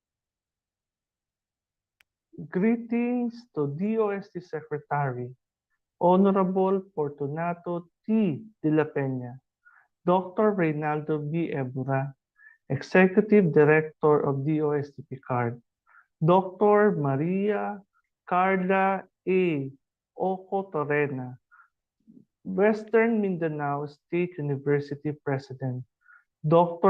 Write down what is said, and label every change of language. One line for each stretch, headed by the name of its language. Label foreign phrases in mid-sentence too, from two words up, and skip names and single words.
English: Greetings to DOST Secretary Honorable Fortunato T. de la Peña, Dr. Reynaldo B. Ebura, Executive Director of DOST-PCAARRD, Dr. Maria Carla A. Oco Torrena, Western Mindanao State University President, Dr.